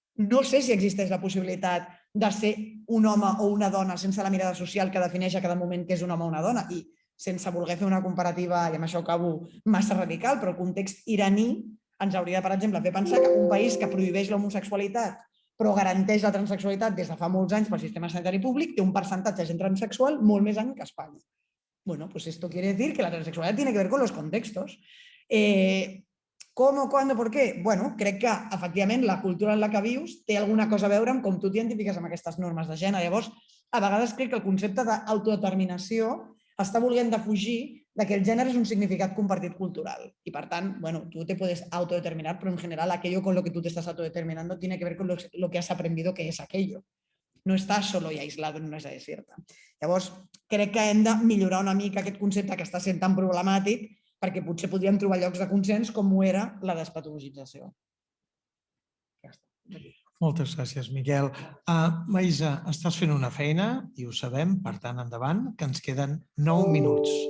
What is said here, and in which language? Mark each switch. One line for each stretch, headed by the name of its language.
Catalan: No sé si existeix la possibilitat de ser un home o una dona sense la mirada social que defineix a cada moment què és un home o una dona, i sense voler fer una comparativa, i amb això acabo, massa radical, però el context iraní ens hauria, per exemple, fer pensar que un país que prohibeix l'homosexualitat però garanteix la transsexualitat des de fa molts anys pel sistema sanitari públic té un percentatge de gent transsexual molt més alt que Espanya.
Spanish: Bueno, pues esto quiere decir que la transsexualidad tiene que ver con los contextos. ¿Cómo, cuándo, por què?
Catalan: Bueno, crec que, efectivament, la cultura en la que vius té alguna cosa a veure amb com tu t'identifiques amb aquestes normes de gènere. Llavors, a vegades crec que el concepte d'autodeterminació està volent defugir que el gènere és un significat compartit cultural.
Spanish: Y,
Catalan: per tant,
Spanish: bueno, tú te puedes autodeterminar, pero en general aquello con lo que tú te estás autodeterminando tiene que ver con lo que has aprendido que es aquello. No estàs solo i aislado en una isla desierta.
Catalan: Llavors, crec que hem de millorar una mica aquest concepte que està sent tan problemàtic perquè potser podríem trobar llocs de consens com ho era la despatologització. Ja està. Moltes gràcies, Miquel. Maïsa, estàs fent una feina i ho sabem, per tant, endavant, que ens queden 9 minuts.